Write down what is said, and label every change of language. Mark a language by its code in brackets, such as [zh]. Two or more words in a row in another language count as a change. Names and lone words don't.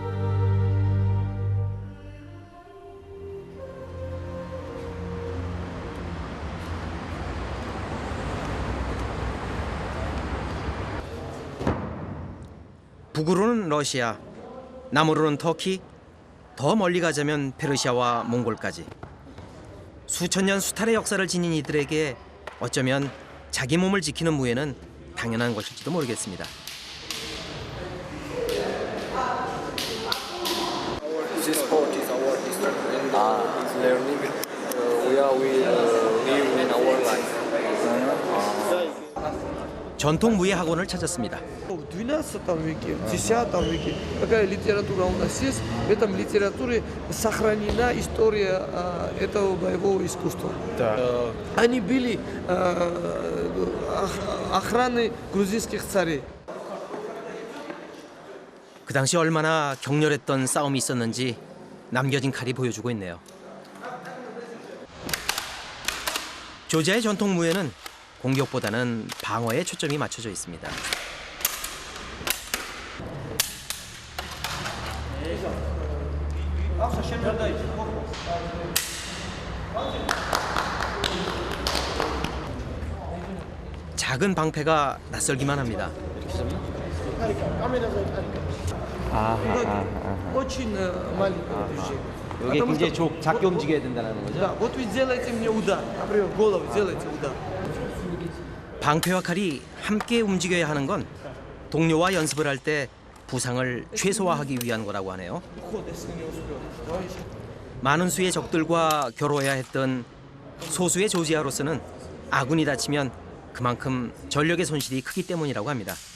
[ko] 북으로는 러시아, 남으로는 터키, 더 멀리 가자면 페르시아와 몽골까지. 수천 년 수탈의 역사를 지닌 이들에게 어쩌면 자기 몸을 지키는 무예는 당연한 것일지도 모르겠습니다. [en] This sport is our history and it's learning. We live in our life. [ko] 전통 무예 학원을 찾았습니다. [ru] В 12 веке, в 10 веке какая литература у нас есть, в этом литературе сохранена история этого боевого искусства. Они были охраны грузинских царей. [ko] 그 당시 얼마나 격렬했던 싸움이 있었는지 남겨진 칼이 보여주고 있네요. 조지아의 전통 무예는 공격보다는 방어에 초점이 맞춰져 있습니다. 작은 방패가 낯설기만 합니다. [ru] Очень маленькое движение. [ko] 이게 굉장히 작게 움직여야 된다는 거죠? [ru] Да, вот вы делаете мне удар, например, в голову делаете удар. [ko] 방패와 칼이 함께 움직여야 하는 건 동료와 연습을 할 때 부상을 최소화하기 위한 거라고 하네요. 많은 수의 적들과 겨뤄야 했던 소수의 조지아로서는 아군이 다치면 그만큼 전력의 손실이 크기 때문이라고 합니다.